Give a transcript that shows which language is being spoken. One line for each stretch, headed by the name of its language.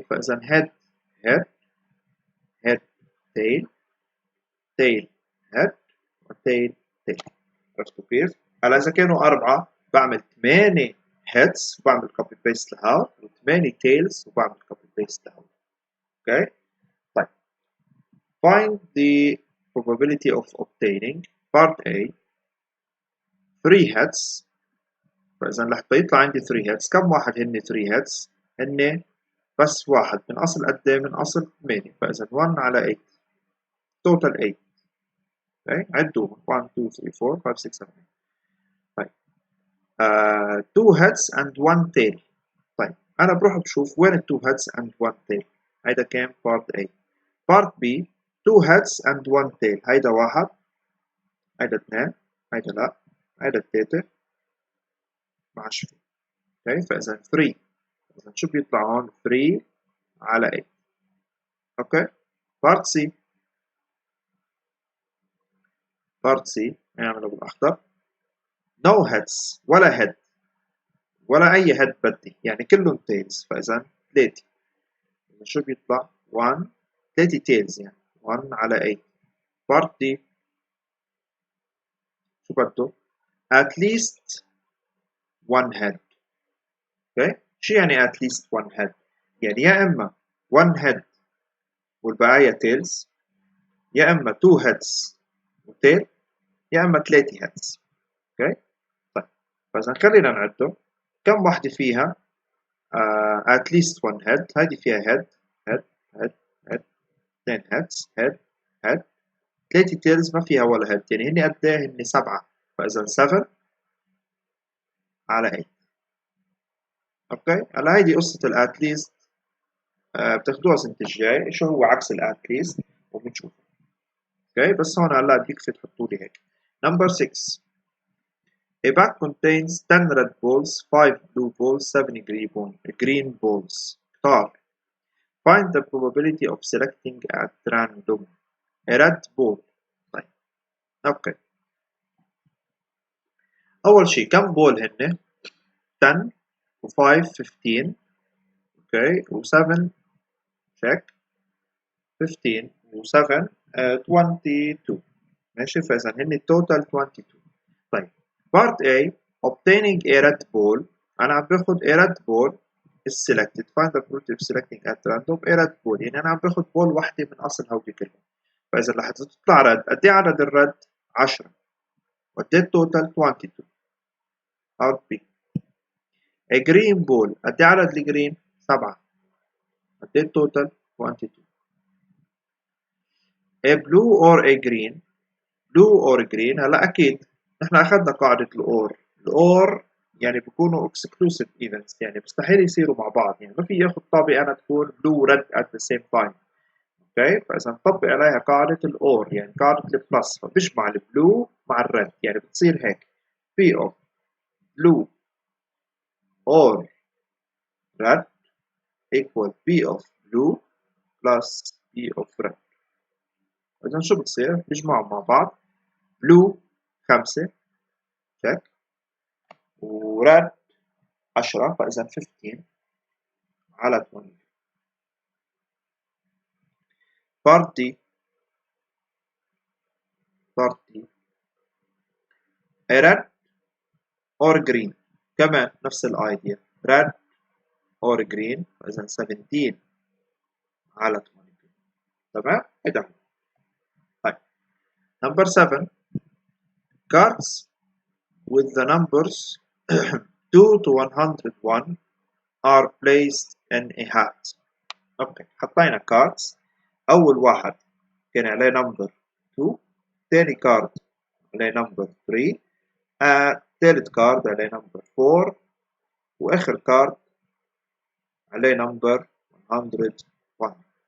Arabic: فاذا هيد هيد هيد تيل تيل هيد وتيل تيل. عرفتوا كيف؟ هلا اذا كانوا 4 بعمل 8 هيدز وبعمل كوبي بيست لهاد و8 تيلز وبعمل كوبي بيست لهاد.
English: Okay طيب find the probability of obtaining part A 3 heads.
Arabic: فاذا لحتى يطلع عندي 3 heads كم واحد هن 3 heads؟ هن بس واحد من اصل قد ايه؟ من اصل 8. فاذا 1 على 8 توتال 8. اوكي عدوهم 1 2 3 4 5 6 7 8.
English: طيب 2 heads and 1 tail.
Arabic: طيب أنا بروح بشوف وين ال
English: 2 heads and 1 tail.
Arabic: هيدا كان part A.
English: part B 2 heads and 1 tail.
Arabic: هيدا واحد هيدا 2 هيدا لا هيدا 3 مع شو. اوكي فإذا 3. إذا شو بيطلع هون؟ 3 على 8.
English: Okay part C part C نعمله بالأخضر. no heads
Arabic: ولا head ولا أي head بدي يعني كلهم tails. فإذا 3. إذا شو بيطلع؟ 1 3 tails يعني 1 على 8.
English: part D شو بده؟ at least one head.
Arabic: اوكي شو يعني
English: at least one head؟
Arabic: يعني يا اما
English: one head
Arabic: والبقايا tails يا اما
English: two heads
Arabic: وtail يا اما 3 heads. اوكي طيب فاذا خلينا نعده كم وحده فيها
English: at least one head.
Arabic: هذه فيها
English: head head head head
Arabic: 2 هيدز هيد هيد. 3 تيلز ما فيها ولا هيد، يعني هني قد ايه؟ هني 7، فاذا 7 على 8. اوكي، هلا هيدي قصة الاتليست، بتاخدوها السنة الجاي شو هو عكس الاتليست وبنشوف. اوكي، بس هون هلا يكفي تحطوا لي هيك. نمبر 6.
English: A bag contains 10 red balls, 5 blue balls, 7 green balls.
Arabic: اختار.
English: Find the probability of selecting at random a red ball.
Arabic: طيب، اوكي. أول شيء كم بول هن؟ 10 و5 15. اوكي، و7 check 15 و7 22. ماشي، فإذا هن التوتال 22.
English: طيب، part A obtaining a red ball.
Arabic: أنا عم باخد
English: a red ball is selected. Find the probability of selecting at random a red ball.
Arabic: يعني أنا عم باخد بول وحدة من أصل هودي كلهم. فإذا رح تطلع رد، قد إيه عدد الرد؟ 10. وقد إيه التوتال؟ 22. part B.
English: A green ball،
Arabic: قد إيه عدد الجرين؟ 7. قد إيه التوتال؟ 22.
English: A blue or a green. blue or green،
Arabic: هلا أكيد نحن أخذنا قاعدة الأور يعني بيكونوا
English: exclusive events،
Arabic: يعني مستحيل يصيروا مع بعض، يعني ما في ياخذ طابة أنا تكون
English: blue red at the same time.
Arabic: اوكي، فإذا نطبق عليها قاعدة الأور يعني قاعدة البلس، فبجمع البلو مع الريد، يعني بتصير هيك
English: P of blue or red equal P of blue plus P of red.
Arabic: إذا شو بتصير؟ بيجمعوا مع بعض blue 5 check وريد 10، فإذا 15 على 20.
English: part D a red or green،
Arabic: كمان نفس الايديا
English: red or green،
Arabic: فإذا 17 على 20. تمام؟ هيدا هو.
English: طيب، number 7 cards with the numbers 2 to 101 are placed in a hat.
Arabic: اوكي، حطينا cards. اول واحد كان عليه number 2، ثاني كارد عليه number 3، ثالث كارد عليه number 4، واخر كارد عليه number 101.